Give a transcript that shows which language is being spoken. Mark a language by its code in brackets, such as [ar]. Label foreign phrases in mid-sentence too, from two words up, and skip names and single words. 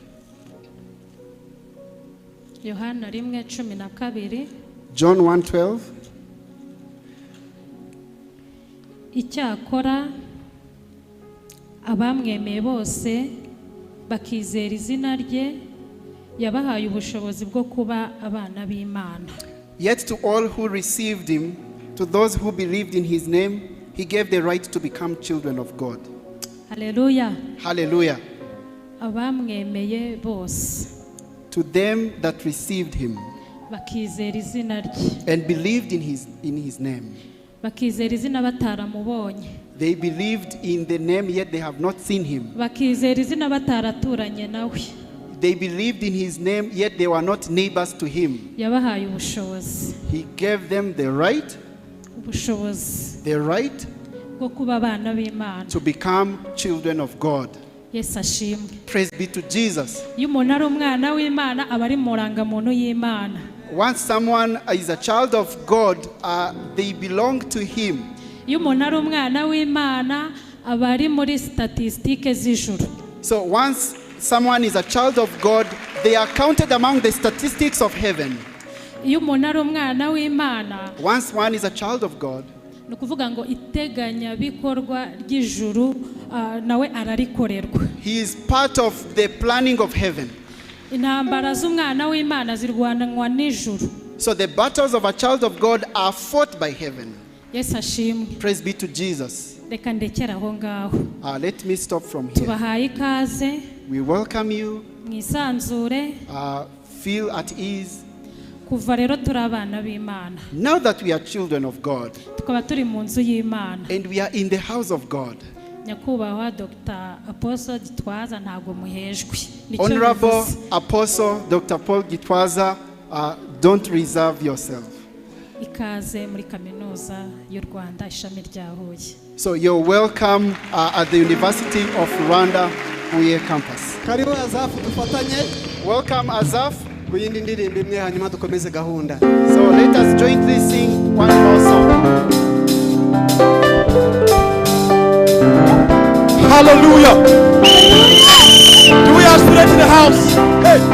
[rw] Yohana 1:12. [en] John 1:12. [rw] Icyakora abamwemeye bose bakizera izina rye yabahaye ubushobozi bwo kuba abana b'Imana. [en] Yet to all who received him, to those who believed in his name, he gave the right to become children of God. Hallelujah. Hallelujah. [rw] Abamwemeye bose. [en] To them that received him [rw] bakizera izina rye [en] and believed in his name. [rw] Bakizera izina bataramubonye. [en] They believed in the name, yet they have not seen him. [rw] Bakizera izina bataraturanye nawe. [en] They believed in his name, yet they were not neighbors to him. [rw] Yabahaye ubushobozi. [en] He gave them the right [rw] bwo kuba abana b'Imana, [en] to become children of God. [rw] Yesu ashimwe. [en] Praise be to Jesus. [rw] Iyo umuntu ari umwana w'Imana aba ari mu rangamuntu y'Imana. [en] Once someone is a child of God, they belong to him. [rw] Iyo umuntu ari umwana w'Imana aba ari muri statistike z'ijuru. [en] So once someone is a child of God, they are counted among the statistics of heaven. [rw] Iyo umuntu ari umwana w'Imana, [en] once one is a child of God, [rw] ni ukuvuga ngo iteganya bikorwa ry'ijuru nawe ararikorerwa. [en] He is part of the planning of heaven. [rw] Intambara z'umwana w'Imana zirwanwa n'ijuru. [en] So the battles of a child of God are fought by heaven. [rw] Yesu ashimwe. [en] Praise be to Jesus. [rw] Reka ndekera aho ngaho. [en] Let me stop from here. [rw] Tubahaye ikaze. [en] We welcome you. [rw] Mwisanzure. [en] Feel at ease. [rw] Kuva rero turi abana b'Imana. [en] Now that we are children of God, [rw] tukaba turi mu nzu y'Imana, [en] and we are in the house of God, [rw] nyakubahwa Dr. Apostle Gitwaza ntabwo muhejwe. [en] Honorable Apostle Dr. Paul Gitwaza, don't reserve yourself. [rw] Ikaze muri kaminuza y'u Rwanda ishami rya Huye. [en] So you're welcome at the University of Rwanda Huye campus. [rw] Karibu Azaf, dufatanye. [en] Welcome Azaf. [rw] Kuyindi ndirimbo imwe hanyuma dukomeze gahunda. [en] So let us jointly sing one more song. Hallelujah. Do we have students in the house? Hey.